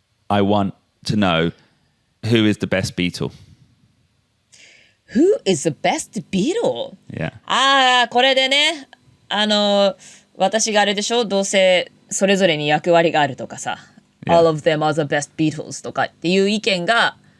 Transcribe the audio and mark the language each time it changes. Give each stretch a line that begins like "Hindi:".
English: I want to know who is the best Beatle. Who is the best Beatle? Yeah.
Japanese: これでね、私があれでしょ、どうせそれぞれに役割があるとかさ、
English: Yeah. All of them are the best Beatles
Japanese: とかっていう意見が